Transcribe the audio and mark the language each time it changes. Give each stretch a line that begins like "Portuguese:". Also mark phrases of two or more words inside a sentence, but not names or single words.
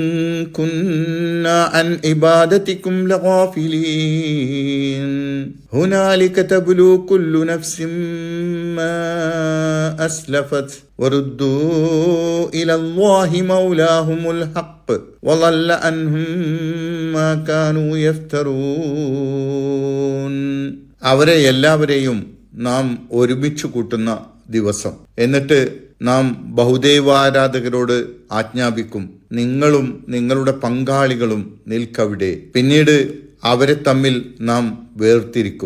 Arabic: كُنَّا عَنْ عِبَادَتِكُمْ لَغَافِلِينَ هُنَالِكَ تَبْلُو كُلُّ نَفْسٍ مَا أَسْلَفَتْ وَرُدُّوا إِلَى اللَّهِ مَوْلَاهُمُ الْحَقِّ وَضَلَّ عَنْهُمْ مَا كَانُوا يَفْتَرُونَ.
Malayalam: അവരെ എല്ലാവരെയും നാം ഒരുമിച്ച് കൂട്ടുന്ന ദിവസം. എന്നിട്ട് നാം ബഹുദൈവാരാധകരോട് ആജ്ഞാപിക്കും, നിങ്ങളും നിങ്ങളുടെ പങ്കാളികളും നിൽക്കവിടെ. പിന്നീട് അവരെ തമ്മിൽ നാം വേർതിരിക്കും.